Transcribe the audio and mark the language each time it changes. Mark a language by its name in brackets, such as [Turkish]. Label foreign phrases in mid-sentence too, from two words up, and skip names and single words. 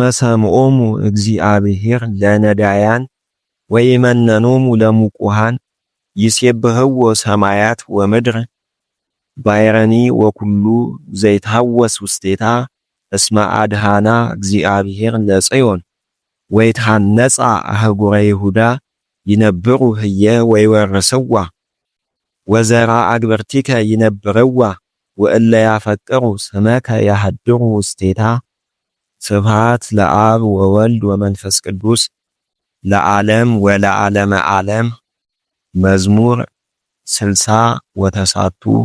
[Geez] ሰምዖሙ እግዚአብሔር ለነዳያን ወይመነኖሙ ለሙቁሃን ይሴብህዎ ሰማያት ወምድር ባይረኒ ወኩሉ ዘይታወስ ውስቴታ እስመ አድሃና እግዚአብሔር ለጽዮን ወይትሃነጻ አህጉረ ይሁዳ ይነብሩ ህየ ወይወርስዋ ወዘራ አግብርቲከ ይነብርዋ ወእለ ያፈቅሩ ስመከ ያሃድሩ ውስቴታ ስብሃት ለአብ ወወልድ ወመንፈስ ቅዱስ ለዓለም ወለዓለመ ዓለም። መዝሙር 60 ወተሳቱ